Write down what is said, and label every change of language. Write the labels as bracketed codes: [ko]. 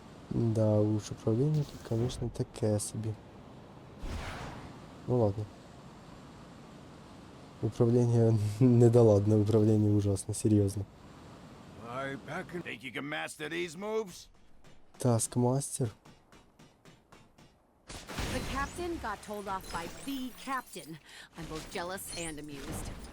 [ru] Да, уж [uk] управління тут, конечно, таке собі. [ru] Ну ладно. Управление недоладное, управление ужасно, серьезно. [en] Think you can master these moves? Таскмастер. The captain got told off by the captain. I'm both jealous and amused.